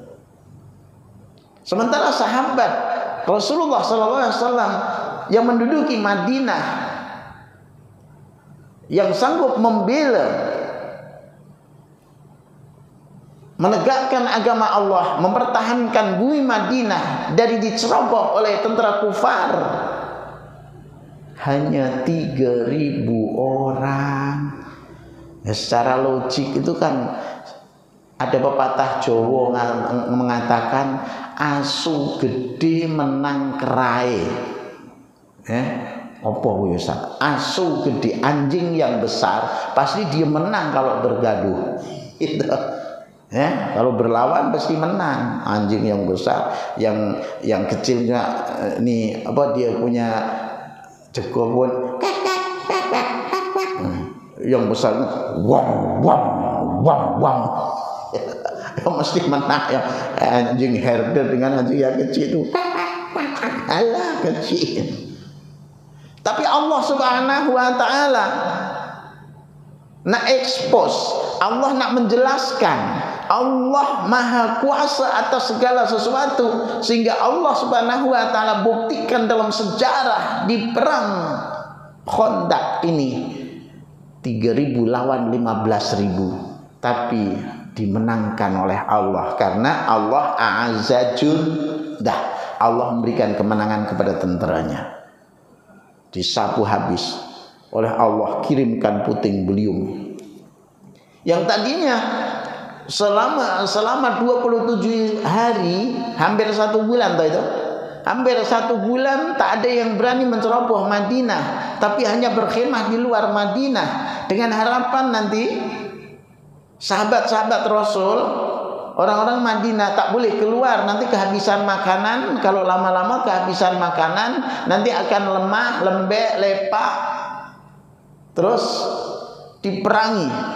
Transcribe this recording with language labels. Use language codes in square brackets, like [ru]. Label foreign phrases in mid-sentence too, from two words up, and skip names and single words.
[ms] Sementara sahabat Rasulullah SAW yang menduduki Madinah, yang sanggup membela, menegakkan agama Allah, mempertahankan bumi Madinah dari diceroboh oleh tentara kufar, hanya 3.000 orang. Ya, secara logik itu kan Ada pepatah Jawa mengatakan [jv] asu gede menang kerai. Apa kuwi [ms] Ustaz? [jv] Asu gede, [ms] anjing yang besar pasti dia menang kalau bergaduh. Itu. Kalau berlawan pasti menang. Anjing yang besar, yang kecilnya nih apa dia punya jago pun yang besar wang wang wang wang yang mesti menang ya. Anjing herder dengan anjing yang kecil itu alah kecil. Tapi Allah [ar] سبحانه وتعالى [ms] nak expose, Allah nak menjelaskan, Allah maha kuasa atas segala sesuatu, sehingga Allah [ar] سبحانه وتعالى [ms] buktikan dalam sejarah di perang Khandaq ini 3.000 lawan 15.000, tapi dimenangkan oleh Allah karena Allah [ar] أعز جنده. [ms] Allah memberikan kemenangan kepada tentaranya. Disapu habis oleh Allah, kirimkan puting beliung. Yang tadinya selama 27 hari, hampir 1 bulan itu. Hampir 1 bulan tak ada yang berani menceroboh Madinah, tapi hanya berkhemah di luar Madinah dengan harapan nanti sahabat-sahabat Rasul, orang-orang Madinah tak boleh keluar, nanti kehabisan makanan. Kalau lama-lama kehabisan makanan, nanti akan lemah, lembek, lepak, terus diperangi.